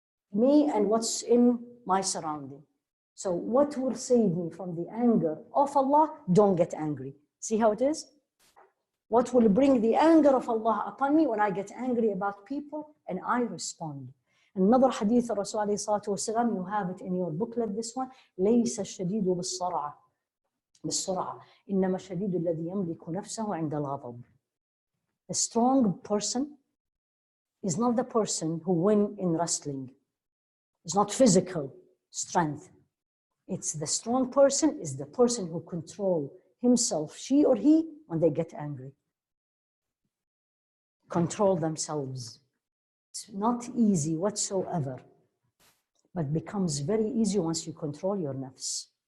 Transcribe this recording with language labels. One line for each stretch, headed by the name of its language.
English: Me and what's in my surrounding. So what will save me from the anger of Allah? Don't get angry. See how it is? What will bring the anger of Allah upon me? When I get angry about people and I respond. Another hadith of Rasul alayhi salatu wasalam, you have it in your booklet, this one.
Arabic: لَيْسَ الشَّدِيدُ بِالسُّرْعَةِ إِنَّمَا الشَّدِيدُ الَّذِي يَمْلِكُ نَفْسَهُ عِنْدَ الْغَضَبِ.
English: A strong person is not the person who wins in wrestling. It's not physical strength. It's the strong person is the person who controls himself, she or he, when they get angry. Control themselves. It's not easy whatsoever, but becomes very easy once you control your nafs.